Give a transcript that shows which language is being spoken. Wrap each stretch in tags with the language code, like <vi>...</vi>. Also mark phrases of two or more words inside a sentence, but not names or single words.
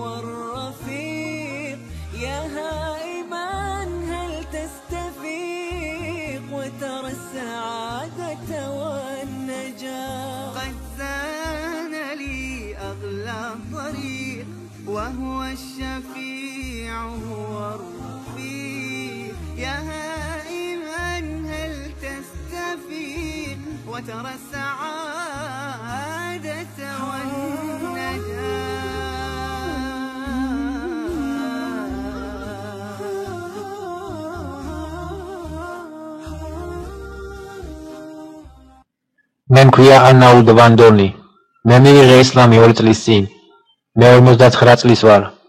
<ar>الرفيق يا هائما هل تستفيق وترى السعادة والنجاة قد زان لي أغلى طريق وهو الشفيع هو الرفيق يا هائما هل تستفيق وترى السعادة والنجاة</ar> <ka>მე მქვია ანაულ დვანდონი. მე მიიღე ისლამი 2 წლის წინ. მე 59 წლის ვარ.</ka>